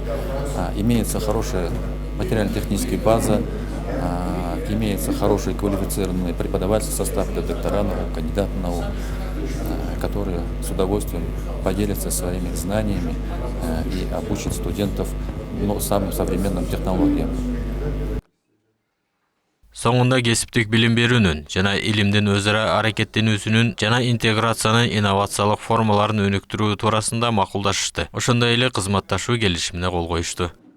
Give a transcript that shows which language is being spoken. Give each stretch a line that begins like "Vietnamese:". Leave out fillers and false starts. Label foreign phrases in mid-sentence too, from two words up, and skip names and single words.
Russian: Имеется хорошая материально-техническая база, имеется хороший квалифицированный преподавательский состав для докторантов, кандидатов наук, которые с удовольствием поделятся своими знаниями и обучат студентов самым современным технологиям.
Kyrgyz: Соңунда кесиптик билим берүүнүн жана илимдин өз ара аракеттенүүсүнүн жана интеграциянын инновациялык формаларын өнүктүрүү туурасында макулдашышты. Ошондой эле кызматташуу келишимине кол коюшту.